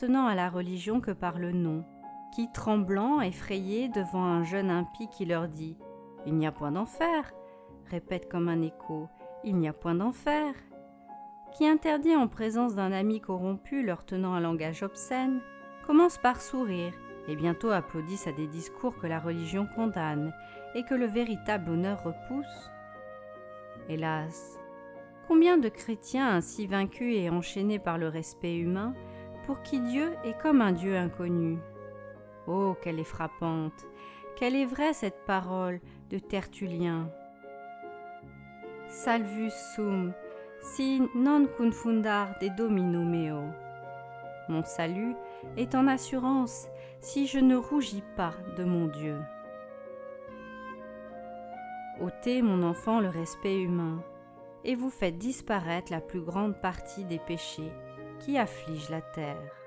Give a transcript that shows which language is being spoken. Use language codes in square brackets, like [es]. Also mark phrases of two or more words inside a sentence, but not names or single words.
[fr] à la religion que par le nom, qui, tremblant, effrayés devant un jeune impie qui leur dit « Il n'y a point d'enfer », répète comme un écho « Il n'y a point d'enfer », qui interdit en présence d'un ami corrompu leur tenant un langage obscène, commence par sourire et bientôt applaudissent à des discours que la religion condamne et que le véritable honneur repousse. Hélas, combien de chrétiens ainsi vaincus et enchaînés par le respect humain, pour qui Dieu est comme un Dieu inconnu. Oh, qu'elle est frappante, qu'elle est vraie cette parole de Tertullien. [la] Salvus sum, si non confundar de Domino meo. [fr] Mon salut est en assurance si je ne rougis pas de mon Dieu. Ôtez, mon enfant, le respect humain, et vous faites disparaître la plus grande partie des péchés qui affligent la terre.